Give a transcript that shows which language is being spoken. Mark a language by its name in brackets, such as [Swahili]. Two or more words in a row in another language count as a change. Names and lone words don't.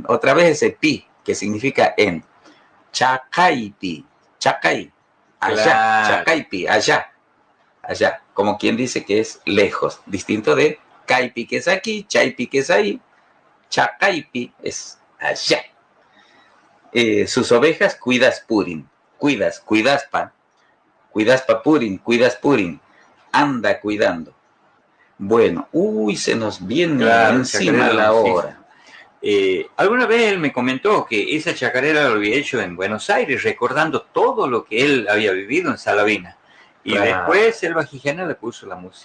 [Spanish] Otra vez ese pi, que significa en. Chacaipi, chacay, allá, claro. Chacaipi, allá. Como quien dice que es lejos, distinto de caipi, que es aquí, chaipi, que es ahí, chacaipi es allá. Sus ovejas [Quechua] cuidas purin, cuidaspa purin, [Spanish] anda cuidando. Bueno, se nos viene encima la hora. Alguna vez él me comentó que esa chacarera lo había hecho en Buenos Aires, recordando todo lo que él había vivido en Salavina. Y después Selva Gijena le puso la música.